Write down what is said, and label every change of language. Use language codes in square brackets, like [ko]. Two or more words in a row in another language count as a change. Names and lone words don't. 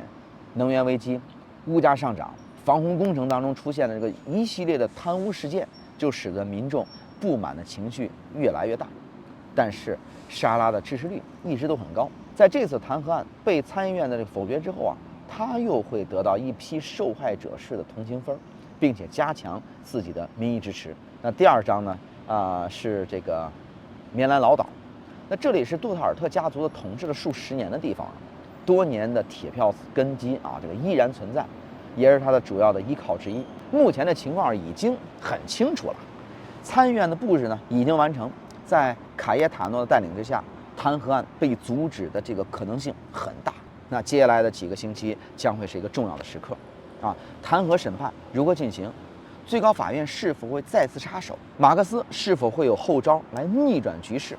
[zh] 能源危機、物價上漲、防洪工程當中出現的這個一系列的貪污事件，就使得民眾不滿的情緒越來越大。但是沙拉的支持率一直都很高，在這次彈劾案被參議院的這個否決之後他又會得到一批受害者式的同情分，並且加強自己的民意支持。那第2章呢，是這個棉蘭老島，那這裡是杜特爾特家族的統治了數十年的地方。多年的鐵票根基這個依然存在，也是它的主要的依靠之一。目前的情況已經很清楚了，參議院的布置呢已經完成，在卡耶塔諾的帶領之下，彈劾案被阻止的這個可能性很大。那接下來的幾個星期將會是一個重要的時刻，彈劾審判如何進行？最高法院是否會再次插手？馬克思是否會有後招來逆轉局勢？